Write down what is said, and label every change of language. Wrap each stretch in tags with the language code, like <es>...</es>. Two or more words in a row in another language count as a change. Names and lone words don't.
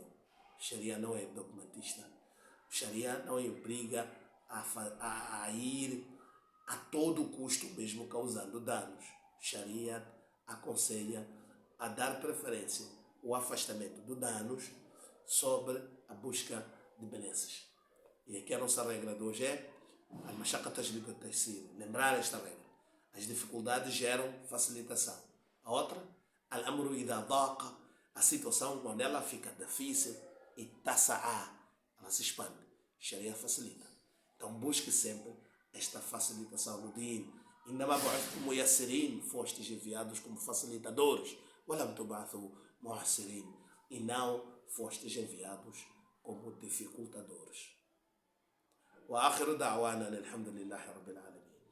<pt>O Sharia não é dogmatista. O Sharia não obriga a ir a todo custo, mesmo causando danos. O Sharia aconselha a dar preferência ao afastamento de danos sobre a busca de benesses. E aqui a nossa regra de hoje é</pt> <ar>المشقة تجلب التيسير.</ar> <pt>Lembrar esta regra. As dificuldades geram facilitação. A outra,</pt> <ar>الأمر إذا ضاق,</ar> <pt>a situação quando ela fica difícil, e tasa'a, ela se expande. Sharia facilita. Então busque sempre esta facilitação no din.</pt> <ar>إنما بعثتم ميسرين,</ar> <pt>fostes enviados como facilitadores.</pt> <ar>ولم تبعثوا معسرين,</ar> <pt>e não fostes enviados como dificultadores.</pt> <ar>وآخر دعوانا الحمد لله رب العالمين.</ar>